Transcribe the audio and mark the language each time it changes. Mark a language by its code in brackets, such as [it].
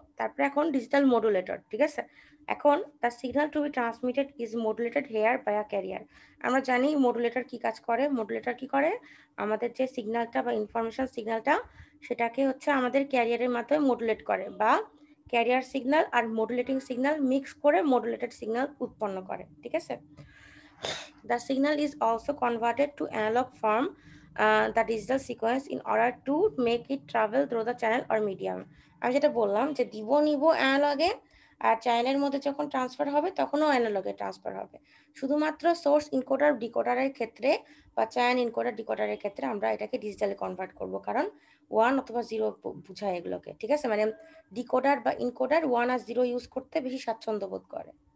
[bn] তারপরে এখন digital modulator. ঠিক আছে, এখন [en] The signal to be transmitted is modulated here by a carrier. [bn] আমরা জানি মডুলেটর কি কাজ করে। মডুলেটর কি করে, আমাদের যে সিগন্যালটা বা ইনফরমেশন সিগন্যালটা সেটাকে হচ্ছে আমাদের ক্যারিয়ারের মাধ্যমে মডুলেট করে, বা ক্যারিয়ার সিগন্যাল আর মডুলেটিং সিগন্যাল মিক্স করে মডুলেটেড সিগন্যাল উৎপন্ন করে। ঠিক আছে, [en] the signal is also converted to analog form, the digital sequence, in order to make it travel through the channel or medium. [bn] আমি যেটা বললাম যে দিব নিব অ্যানালগে, আর চ্যানেলের মধ্যে যখন ট্রান্সফার হবে তখনও অ্যানালগে ট্রান্সফার হবে। শুধুমাত্র সোর্স ইনকোডার ডিকোডারের ক্ষেত্রে বা চ্যানেল ইনকোডার ডিকোডারের ক্ষেত্রে আমরা এটাকে ডিজিটালি কনভার্ট করব, কারণ 1 অথবা 0 বোঝায় এগুলোকে। ঠিক আছে, মানে ডিকোডার বা ইনকোডার 1 আর 0 ইউজ করতে বেশি স্বাচ্ছন্দ্য বোধ করে।